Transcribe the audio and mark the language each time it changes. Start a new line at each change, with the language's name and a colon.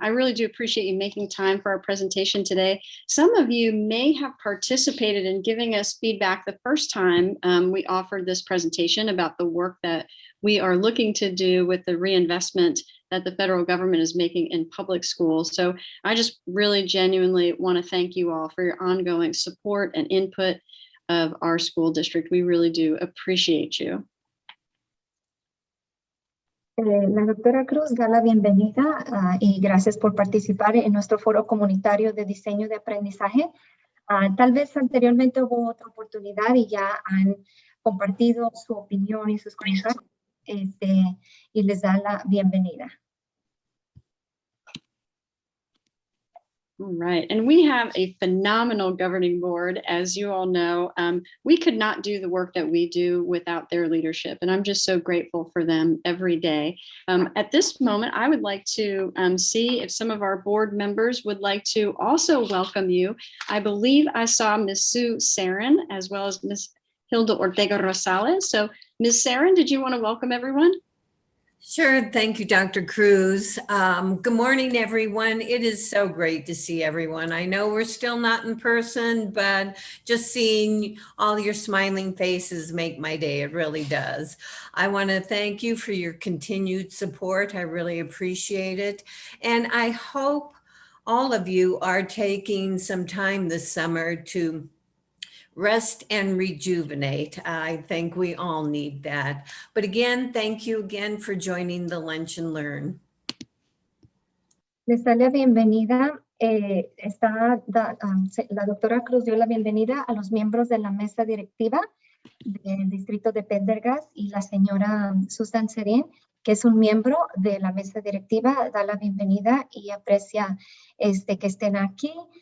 English: I really do appreciate you making time for our presentation today. Some of you may have participated in giving us feedback the first time we offered this presentation about the work that we are looking to do with the reinvestment that the federal government is making in public schools. So I just really genuinely want to thank you all for your ongoing support and input of our school district. We really do appreciate you.
Spanish: La doctora Cruz da la bienvenida y gracias por participar en nuestro foro comunitario de diseño de aprendizaje. Tal vez anteriormente hubo otra oportunidad y ya han compartido su opinión y sus comentarios y les da la bienvenida.
English: All right, and we have a phenomenal governing board, as you all know. We could not do the work that we do without their leadership, and I'm just so grateful for them every day. At this moment, I would like to see if some of our board members would like to also welcome you. I believe I saw Ms. Sue Sarin as well as Ms. Hilda Ortega Rosales. So Ms. Sarin, did you want to welcome everyone? Sure. Thank you, Dr. Cruz. Good morning, everyone. It is so great to see everyone. I know we're still not in person, but just seeing all your smiling faces make my day. It really does. I want to thank you for your continued support. I really appreciate it. And I hope all of you are taking some time this summer to rest and rejuvenate. I think we all need that. But again, thank you again for joining the Lunch and Learn.
Spanish: Les da la bienvenida. La doctora Cruz dio la bienvenida a los miembros de la mesa directiva del distrito de Pendergast y la señora Susan Serín, que es un miembro de la mesa directiva, da la bienvenida y aprecia que estén aquí.